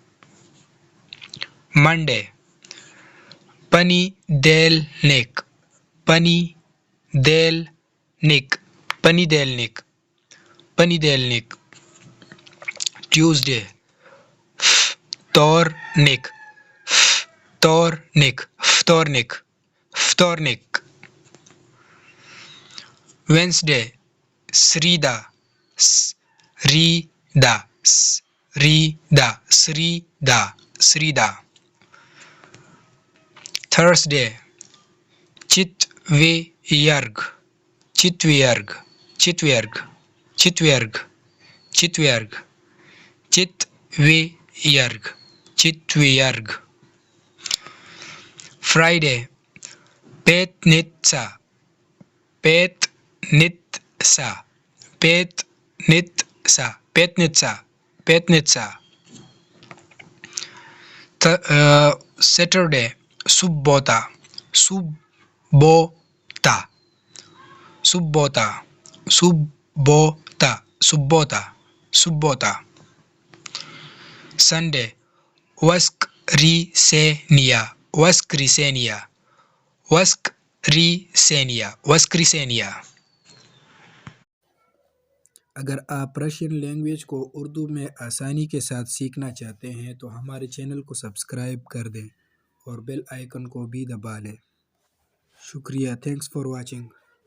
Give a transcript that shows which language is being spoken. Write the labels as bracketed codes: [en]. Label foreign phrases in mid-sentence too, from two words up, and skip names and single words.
[ru] Monday, понедельник, понедельник, понедельник, понедельник. Tuesday, вторник, вторник, вторник, вторник. [en] Wednesday, [ru] среда, среда, среда, среда, среда. Thursday, четверг, четверг, четверг, четверг, четверг, четверг, четверг. Friday, пятница, пятница, пятница, пятница, пятница. Saturday, суббота, суббота, суббота, суббота, суббота, суббота. Sunday, воскресенье, воскресенье, воскресенье, воскресенье. [ur] اگر آپ [en] Russian language [ur] کو اردو میں آسانی کے ساتھ سیکھنا چاہتے ہیں تو ہمارے چینل کو سبسکرائب کر دیں اور [en] bell icon [ur] کو بھی دبا لیں. [en] शुक्रिया, thanks for watching.